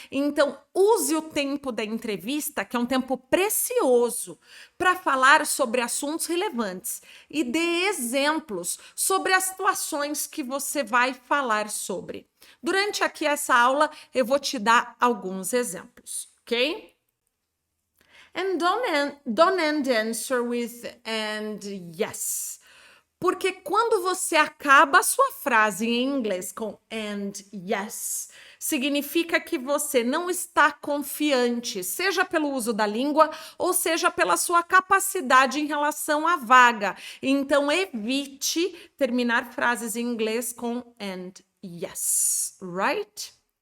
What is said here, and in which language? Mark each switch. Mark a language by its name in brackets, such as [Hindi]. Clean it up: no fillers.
[Portuguese] Então, use o tempo da entrevista, que é um tempo precioso, para falar sobre assuntos relevantes e dê exemplos sobre as situações que você vai falar sobre. Durante aqui essa aula, eu vou te dar alguns exemplos, ok? [English] And don't end the answer with and yes. [Portuguese] Porque quando você acaba a sua frase em inglês com [English] and yes, [Portuguese] significa que você não está confiante, seja pelo uso da língua ou seja pela sua capacidade em relação à vaga. Então, evite terminar frases em inglês com [English] and yes, right?